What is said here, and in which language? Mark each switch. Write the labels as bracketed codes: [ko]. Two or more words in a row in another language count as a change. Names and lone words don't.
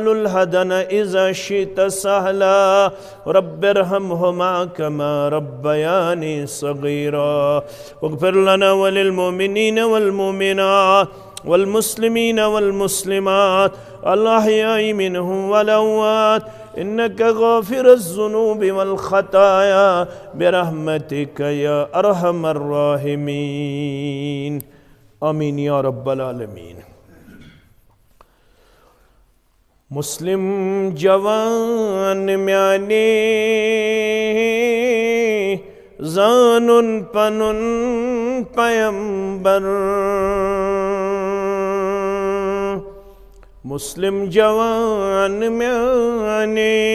[ar] الهدن إذا شئت سهلا رب ارحمهما كما ربياني صغيرا واغفر لنا وللمؤمنين والمؤمنات والمسلمين والمسلمات الأحياء منهم والأموات إنك غافر الذنوب والخطايا برحمتك يا أرحم الراحمين آمين يا رب العالمين [ks] मुस्लिम जवान म्याने जानून पनुन पैगंबर मुस्लिम जवान म्याने